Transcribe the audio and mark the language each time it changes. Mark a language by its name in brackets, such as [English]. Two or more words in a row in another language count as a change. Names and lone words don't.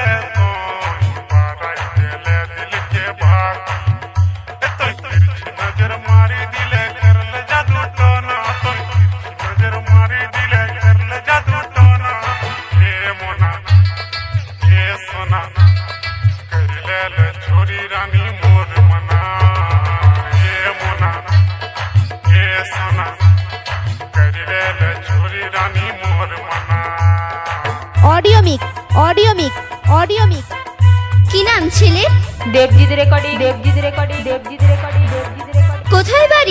[Chhattisgarhi] तो पाराई देले दिल के बाती तो तिरछी नजर मारी दिले कर ले जादू टोना तो तिरछी नजर मारी दिले कर ले जादू टोना हे मोना हे सोना कर ले छोरी रानी मोर मना हे मोना हे सोना कर ले छोरी रानी मोर मना। [English] audio mix audio mix audio mix. [Bangla] কি নাম ছেলে? দেবজিৎ রেকর্ডিং দেবজিৎ রেকর্ডিং দেবজিৎ রেকর্ডিং দেবজিৎ রেকর্ডিং। কোথায় বাড়ি?